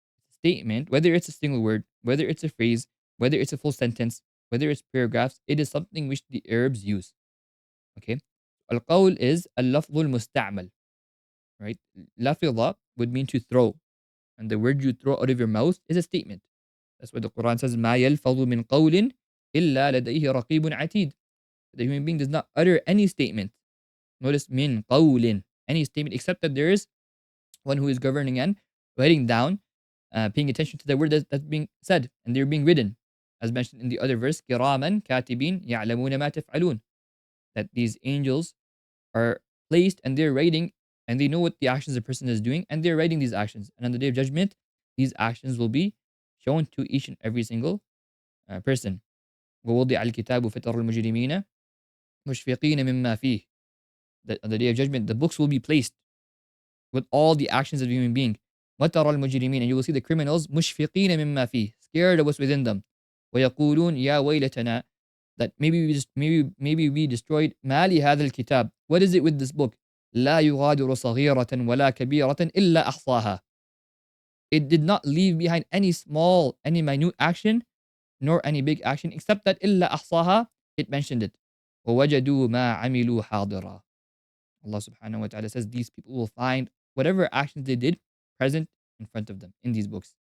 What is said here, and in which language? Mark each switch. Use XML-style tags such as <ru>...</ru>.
<en>Statement, whether it's a single word, whether it's a phrase, whether it's a full sentence, whether it's paragraphs, it is something which the Arabs use. Okay? Al-qawl is al-lafظ al-musta'mal, right? Lafidha would mean to throw. And the word you throw out of your mouth is a statement. That's what the Quran says,</en> <ar>مَا يَلْفَظُ مِنْ قَوْلٍ إِلَّا لَدَيْهِ رَقِيبٌ عَتِيدٌ.</ar> <en>The human being does not utter any statement. Notice</en> <ar>min qawlin,</ar> <en>any statement except that there is one who is governing and writing down, paying attention to the word that's being said and they're being written.</en> <ar>As mentioned in the other verse, كِرَامًا كَاتِبِينَ يَعْلَمُونَ مَا تَفْعَلُونَ.</ar> <en>That these angels are placed and they're writing and they know what the actions the person is doing and they're writing these actions. And on the day of judgment, these actions will be shown to each and every single person.</en> <ar>ووضع الكتاب فترى المجرمين مشفقين مما فيه.</ar> <en>That on the day of judgment, the books will be placed with all the actions of the human being.</en> <ar>وترى المجرمين,</ar> <en>and you will see the criminals</en> <ar>مشفقين مما فيه,</ar> <en>scared of what's within them.</en> <ar>ويقولون يا ويلتنا,</ar> <en>that maybe we destroyed</en> <ar>ما لهذا الكتاب.</ar> <en>What is it with this book?</en> <ar>لا يغادر صغيرة ولا كبيرة إلا أحصاها.</ar> <en>It did not leave behind any small, any minute action, nor any big action, except that</en> <ar>إلا أحصاها,</ar> <en>it mentioned it.</en> <ar>ووجدوا ما عملوا حاضرا.</ar> <en>Allah subhanahu wa ta'ala says these people will find whatever actions they did present in front of them in these books.</en>